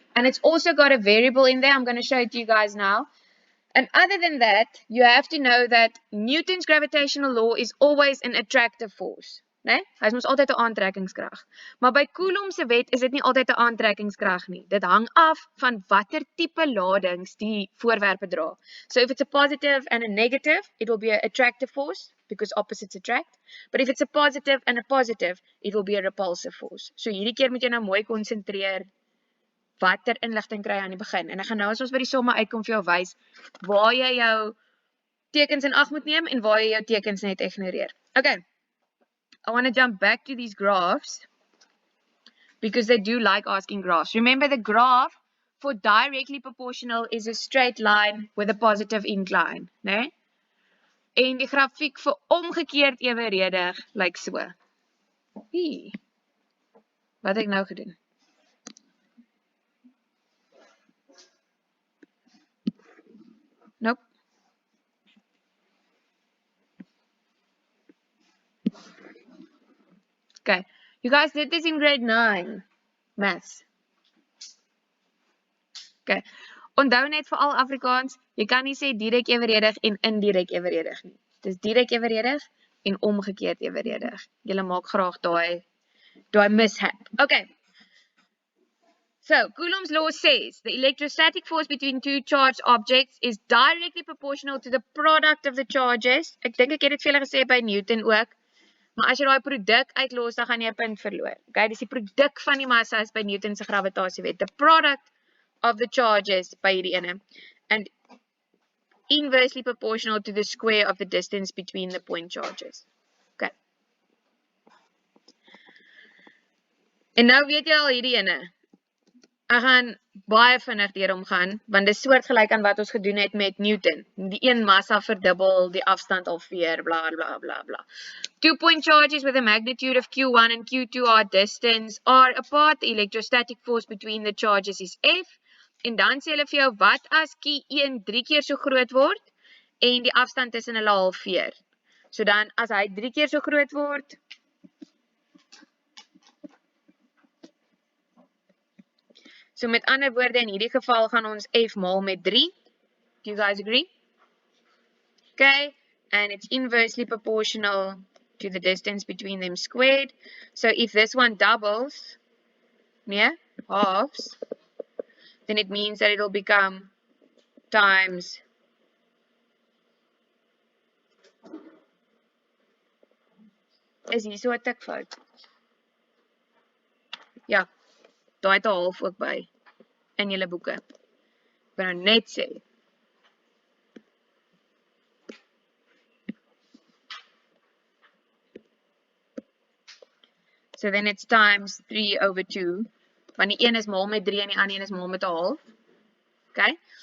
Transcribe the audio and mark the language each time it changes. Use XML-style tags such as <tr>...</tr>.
<en>And it's also got a variable in there. I'm going to show it to you guys now. And other than that, you have to know that Newton's gravitational law is always an attractive force.</en> <af>Nee? Hy is mos altyd 'n aantrekkingskrag. Maar by Coulomb se wet is dit nie altyd 'n aantrekkingskrag nie. Dit hang af van watter tipe ladings die voorwerpe dra.</af> <en>So if it's a positive and a negative, it will be an attractive force because opposites attract. But if it's a positive and a positive, it will be a repulsive force.</en> <af>So hierdie keer moet jy nou mooi konsentreer watter inligting kry aan die begin. En ek gaan nou as ons by die somme uitkom vir jou wys waar jy jou tekens in ag moet neem en waar jy jou tekens net ignoreer. Okay.</af> <en>I want to jump back to these graphs because they do like asking graphs. Remember, the graph for directly proportional is a straight line with a positive incline, né?</en> <af>En die grafiek vir omgekeerd ewenredig lyk so. Wat het ek nou gedoen?</af> <en>Nope. Okay, you guys did this in grade 9, maths.</en> <af>Okay, onthou net vir al Afrikaans, jy kan nie sê direk ewenredig en indirek ewenredig nie. Dis direk ewenredig en omgekeerd ewenredig. Julle maak graag daai mishap. Okay.</af> <en>So, Coulomb's law says the electrostatic force between two charged objects is directly proportional to the product of the charges.</en> <af>Ek dink ek het dit vir julle gesê by Newton ook. Maar as jy daai produk uitlos, dan gaan jy 'n punt verloor. Okay, dis die produk van die massa is by Newton se gravitasiewet.</af> <en>The product of the charges</en> <af>by hierdie ene.</af> <en>And inversely proportional to the square of the distance between the point charges. Okay.</en> <af>En nou weet jy al hierdie ene. Ek gaan baie vinnig deurom gaan, want dit is soortgelyk aan wat ons gedoen het met Newton. Die een massa verdubbel, die afstand halveer, bla bla bla bla. 2-point charges with a magnitude of Q1 and Q2 are distance are apart. The electrostatic force between the charges is F. En dan sê hulle vir jou, wat as Q1 3 keer so groot word en die afstand tussen hulle halveer? So dan, as hy 3 keer so groot word, so met ander woorde, in hierdie geval gaan ons F maal met 3.</af> <en>Do you guys agree? Okay, and it's inversely proportional to the distance between them squared. So if this one doubles, yeah, halves, then it means that it'll become times</en> <af>is hier so 'n tikfout? Ja, daai het 'n half ook by in julle boeke. Ek wil nou net sê.</af> <en>So then it's times 3 over 2.</en> <af>Want die een is maal met 3 en die ander een is maal met 'n half. Okay?</af>